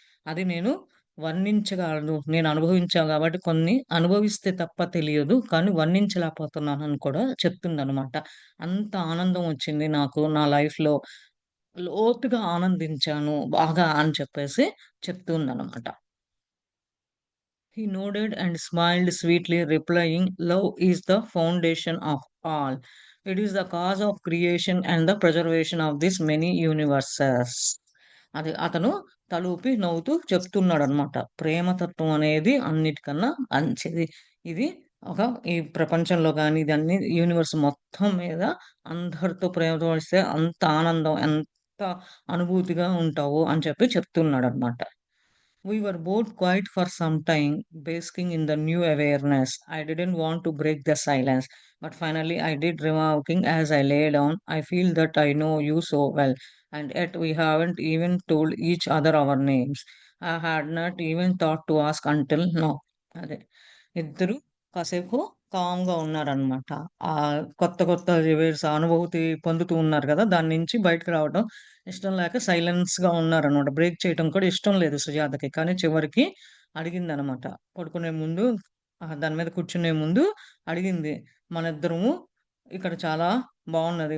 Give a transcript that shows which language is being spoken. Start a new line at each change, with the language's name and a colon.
Telugu: అది నేను వర్ణించగలను. నేను అనుభవించా గాబట్టి కొన్ని అనుభవిస్తే తప్ప తెలియదు. కానీ వర్ణించలేకపోతున్నానని కూడా చెప్తుందనమాట. అంత ఆనందం వచ్చింది నాకు నా లైఫ్‌లో. లోతుగా ఆనందించాను బాగా అని చెప్పేసి చెప్తుందనమాట.
English: He nodded and smiled sweetly, replying, "Love is the foundation of all. It is the cause of creation and the preservation of these many universes."
Telugu: అది అతను తలూపి నవ్వుతూ చెప్తున్నాడనమాట. ప్రేమతత్వం అనేది అన్నిటికన్నా మంచిది. ఇది ఒక ఈ ప్రపంచంలో గాని, ఇదన్నీ యూనివర్స్ మొత్తం మీద అందరితో ప్రేమతో వస్తే అంత ఆనందం, ఎంత అనుభూతిగా ఉంటావో అని చెప్పి చెప్తున్నాడనమాట.
English: We were both quiet for some time, basking in the new awareness. I didn't want to break the silence, but finally I did, remarking as I lay down, I feel that I know you so well, and yet we haven't even told each other our names. I had not even thought to ask until now.
Telugu: అదే ఇద్దరు కాసేపు కామ్‌గా ఉన్నారనమాట. కొత్త రివేర్స్ అనుభూతి పొందుతూ ఉన్నారు గదా! దాని నుంచి బయటకి రావడం ఇష్టం లేక సైలెన్స్‌గా ఉన్నారనమాట. బ్రేక్ చేయటం కూడా ఇష్టం లేదు సుజాతకి. కానీ చివరికి అడిగిందనమాట. పడుకునే ముందు దాని మీద కూర్చునే ముందు అడిగింది. మనిద్దరము ఇక్కడ చాలా బావున్నది.